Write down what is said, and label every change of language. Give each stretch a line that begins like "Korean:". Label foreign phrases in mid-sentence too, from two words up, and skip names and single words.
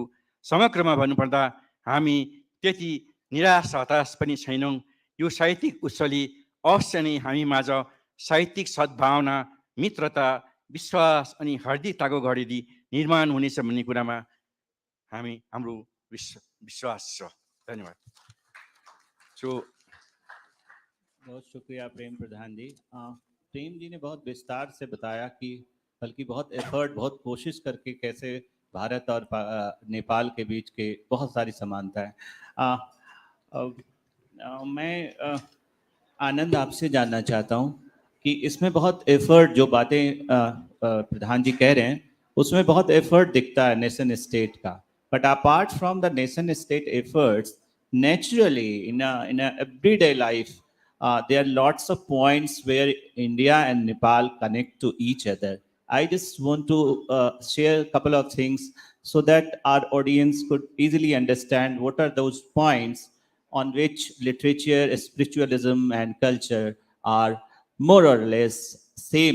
Nepali: समग्रमा भन्नुपर्दा हामी त्यति निराश हताश पनि छैनौँ। यो साहित्यिक उत्सवले अवश्य नै हामी माझ साहित्यिक सद्भावना, मित्रता, विश्वास अनि हार्दिकताको घडेरी निर्माण हुनेछ भन्ने कुरामा हाम्रो विश्वास छ। धन्यवाद।
Hindi: बहुत शुक्रिया प्रेम प्रधान जी। प्रेम जी ने बहुत विस्तार से बताया कि बल्कि बहुत एफर्ट, बहुत कोशिश करके कैसे भारत और नेपाल के बीच के बहुत सारी समानता है। मैं आनंद आपसे जानना चाहता हूँ कि इसमें बहुत एफर्ट जो बातें प्रधान जी कह रहे हैं उसमें बहुत एफर्ट दिखता है
English: nation state
Hindi: का,
English: but apart from the nation state efforts naturally in a everyday life there are lots of points where India and Nepal connect to each other. I just want to share a couple of things so that our audience could easily understand what are those points on which literature, spiritualism, and culture are more or less same.